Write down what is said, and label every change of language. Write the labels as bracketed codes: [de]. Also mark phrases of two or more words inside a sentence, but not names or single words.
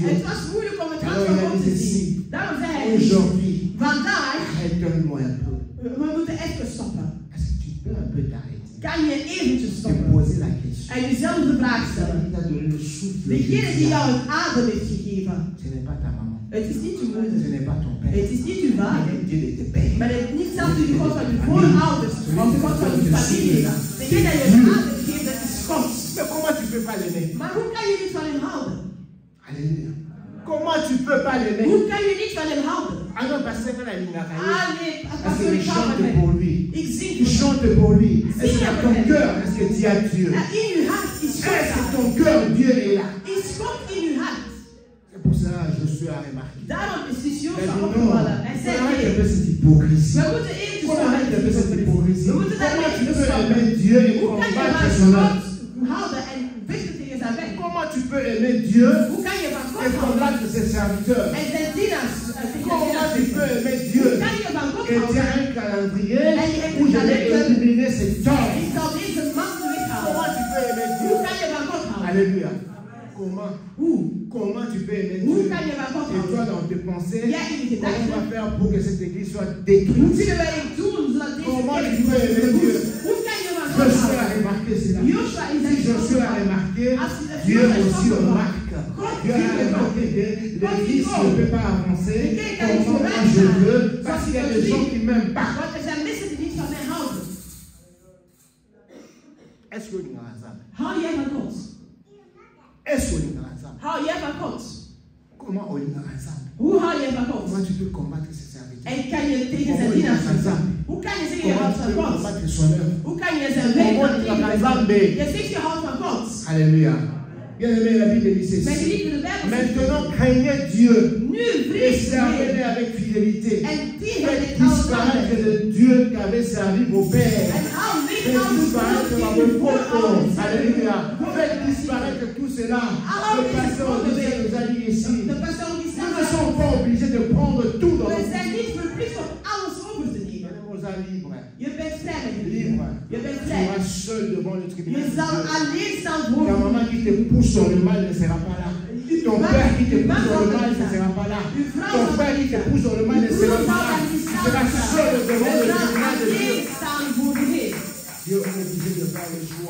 [nl] Het was moeilijk om het hand [fr] Alors, [nl] van [fr] il a [nl] God [fr] dit [nl] te [fr] ceci. [nl] zien. Daarom zei hij, [fr] Aujourd'hui, [nl] vandaag, [fr] arrête-moi un peu. [nl] we moeten even stoppen. [fr] Est-ce que tu peux un peu t'arrêter? [nl] Kan je eventjes [fr] Te [nl] stoppen [fr] poser la question. [nl] en jezelf de vraag stellen. [fr] Il t'a donné le souffle. de [nl] Degene die [fr] vie. [nl] jou het adem heeft gegeven, [fr] Ce n'est pas ta maman. [nl] het is niet uw [fr] Ce [nl] moeder, [fr] n'est pas ton père. [nl] het is niet uw vader, [fr] C'est Dieu de tes pères. [nl] maar het is niet zelfs de God van uw voorouders of de God van uw familie. Degene die je het adem geeft, dat is God. [fr] Mais comment tu peux pas l'aimer? [nl] Maar hoe kan je niet van hem houden? [fr] Alléluia. Comment tu peux pas l'aimer? [nl] Hoe kan je niet van hem houden? [fr] Ah non, parce que la ligne [nl] Ah nee, [fr] parce [nl] pastor, [fr] qu'il [nl] ik hou van [fr] chante pour [nl] hem. [fr] lui. [nl] Ik zing [fr] Il [nl] voor hem. [fr] chante pour lui. Est-ce que dans ton cœur, est-ce que tu as Dieu? [nl] En in uw hart is God [fr] Est-ce que [nl] daar. [fr] ton cœur, Dieu est là? [nl] Is God in uw hart? [fr] C'est pour cela que Josué a remarqué. [nl] Daarom is de [fr] Il a [nl] Joshua [fr] dit non, [nl] opgevallen. Hij [fr] faut [nl] zei, [fr] arrêter [nl] nee, [fr] un peu cette hypocrisie. [nl] we moeten eventjes [fr] Faut arrêter un peu cette hypocrisie. [nl] We moeten daar [fr] Comment tu [nl] eventjes [fr] peux [nl] stoppen. [fr] aimer Dieu et [nl] Hoe kan je [fr] combattre [nl] van [fr] son œuvre? [nl] God houden en vechten tegen zijn werk? [fr] Comment tu peux aimer Dieu [nl] Hoe kan je van [fr] et [nl] God houden [fr] combattre ses serviteurs? [nl] en zijn dienaars tegen [fr] Comment [nl] zijn [fr] tu peux aimer Dieu [nl] Hoe kan je van God [fr] et [nl] houden? [fr] dire un calendrier [nl] En je hebt [fr] où [nl] een [fr] je vais [nl] kalender. [fr] éliminer cet homme? [nl] Ik zal deze man weghalen. [fr] Comment tu peux aimer Dieu? [nl] Hoe kan je van God houden? [fr] Alléluia. Comment? [nl] Hoe? [fr] Comment tu peux aimer [nl] Hoe [fr] Dieu? [nl] kan je van God [fr] Et toi, [nl] houden? [fr] dans tes pensées, [nl] Jij in je [fr] comment on va [nl] gedachten. [fr] faire pour que cette église soit [nl] Hoe [fr] détruite? [nl] kunnen wij het doen zodat deze [fr] Comment [nl] kerk [fr] tu peux aimer Dieu? [nl] Hoe kan je van God [fr] Josué a [nl] houden? [fr] remarqué cela. [nl] Joshua is [fr] Si Josué a remarqué, Dieu aussi remarque. Dieu a remarqué que l'église ne peut pas avancer comme moi je veux, parce qu'il y a des gens qui ne m'aiment pas. [nl] Want er zijn mensen die niet van mij houden. [fr] Est-ce que nous avons ça? [nl] Hou jij van God? [fr] Est-ce que nous avons ça? [nl] Hou jij van God? [fr] Comment on avons ça? [nl] Hoe hou jij van God? [fr] Comment tu peux combattre ces serviteurs? [nl] En kan je tegen zijn dienaars vechten? Hoe kan je zeggen je [fr] Comment [nl] houdt [fr] tu [nl] van [fr] peux [nl] God? [fr] combattre son œuvre? [nl] Hoe kan je zijn werk [fr] Comment [nl] dan [fr] tu vas [nl] tegenvechten? [fr] faire? [nl] Je zegt je houdt van God. [fr] Alléluia. Bien aimé, la Bible dit [nl] Mijn [fr] ceci. [nl] geliefde, de Bijbel zegt, [fr] Maintenant, craignez Dieu [nl] nu [fr] et [nl] vrees [fr] servez-le [nl] je [fr] avec fidélité. [nl] en dien [fr] Faites [nl] het als [fr] disparaître le Dieu qu'avaient servi vos pères. [nl] En hou weg [fr] Faites [nl] al de [fr] disparaître [nl] God [fr] vos [nl] die uw [fr] photos. [nl] voorouders [fr] Alléluia. Faites disparaître tout cela. Le pasteur Augustin nous a dit ici. [nl] De pastor die [fr] Nous ne [nl] staat [fr] sommes pas obligés de prendre tout dans [nl] we [fr] notre [nl] zijn niet verplicht om alles over te nemen. [fr] vie. Libre. [nl] Je bent vrij. [fr] Libre. [nl] Je bent [fr] Tu [nl] vrij. [fr] seras seul devant le tribunal. [nl] Je [fr] de [nl] zal [fr] Dieu. [nl] alleen staan [fr] Ta [nl] voor. [fr] maman qui te pousse dans le mal ne sera pas là. Ton père qui te pousse dans le mal ne sera pas là. Ton père qui te pousse dans le mal ne sera pas là. Tu seras seul devant le [nl] Je zal [fr] tribunal de Dieu. [nl] alleen staan voor de Heer. [fr] Dieu est obligé de faire le choix.